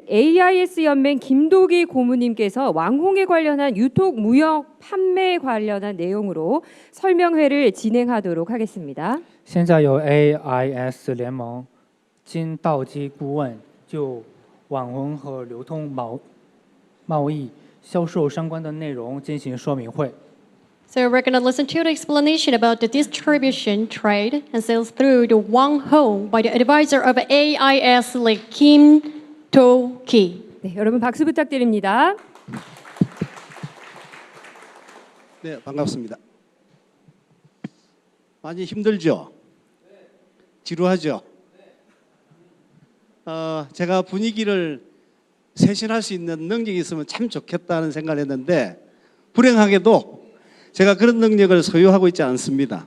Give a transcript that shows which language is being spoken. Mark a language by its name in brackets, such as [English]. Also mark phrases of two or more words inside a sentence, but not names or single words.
[Korean] AIS 연맹 김도기 고문님께서 왕홍에 관련한 유통, 무역, 판매 관련한 내용으로 설명회를 진행하도록 하겠습니다. [Chinese] 现在由 AIS 联盟金道基顾问就网红和流通贸易销售相关的内容进行说明会。 [English] So we're going to listen to the explanation about the distribution, trade, and sales through the Wang Ho by the advisor of AIS, like Kim Do-ki. [Korean] 네, 여러분 박수 부탁드립니다. 네, 반갑습니다. 많이 힘들죠? 지루하죠? 제가 분위기를 쇄신할 수 있는 능력이 있으면 참 좋겠다는 생각을 했는데 불행하게도 제가 그런 능력을 소유하고 있지 않습니다.